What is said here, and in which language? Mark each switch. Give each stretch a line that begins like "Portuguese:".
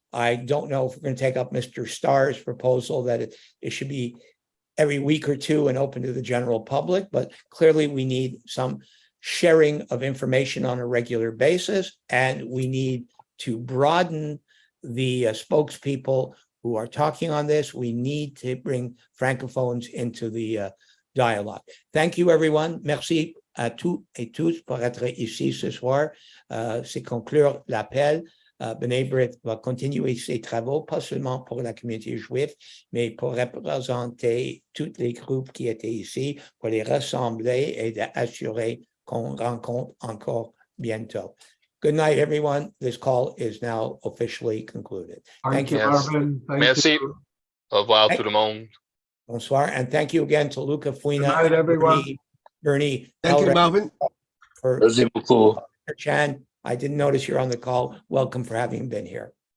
English: I don't know if we're going to take up Mr. Starr's proposal that it should be every week or two and open to the general public, but clearly we need some sharing of information on a regular basis, and we need to broaden the spokespeople who are talking on this. We need to bring Francophones into the dialogue. Thank you, everyone.
French: Merci à tous et tous pour être ici ce soir. C'est conclure l'appel. B'nai Brith va continuer ses travaux, pas seulement pour la communauté juive, mais pour représenter tous les groupes qui étaient ici, pour les rassembler et d'assurer qu'on rencontre encore bientôt.
English: Good night, everyone. This call is now officially concluded. Thank you,
French: Marvin. Merci. Au revoir, tout le monde.
English: Bonsoir, and thank you again to Luca Fuina. Good night, everyone. Bernie. Thank you, Marvin.
French: Merci beaucoup.
English: Chan, I didn't notice you're on the call. Welcome for having been here.